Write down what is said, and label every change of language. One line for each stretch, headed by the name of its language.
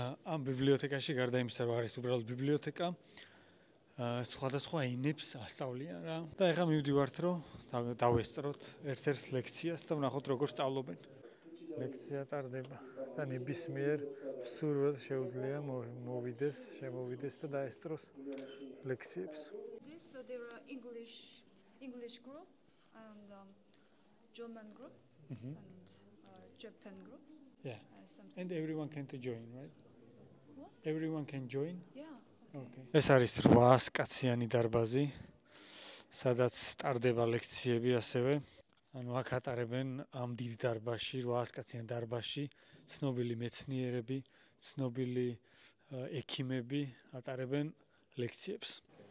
Georgian: ამ ბიბლიოთეკაში გარდა იმისა, რომ არის უბრალოდ ბიბლიოთეკა, სხვადასხვა ენებს ასწავლიან რა. და ეხლა მივდივართ, რომ დავესწროთ ერთ-ერთ ლექციას და ვნახოთ როგორ სწავლობენ. ლექცია ტარდება და ნებისმიერ სურვილს შეუძლია შემოვიდეს და დაესწროს ლექციებს.
English: So there are English group and German group and Japan group. Yeah. And everyone can join, right? What? Everyone can join? Yeah. Okay.
Georgian: ეს არის 800 კაციანი დარბაზი, სადაც ტარდება ლექციები ასევე. ანუ აქ ატარებენ ამ დიდ დარბაზში, 800 კაციან დარბაზში, ცნობილი მეცნიერები, ცნობილი ექიმები ატარებენ ლექციებს.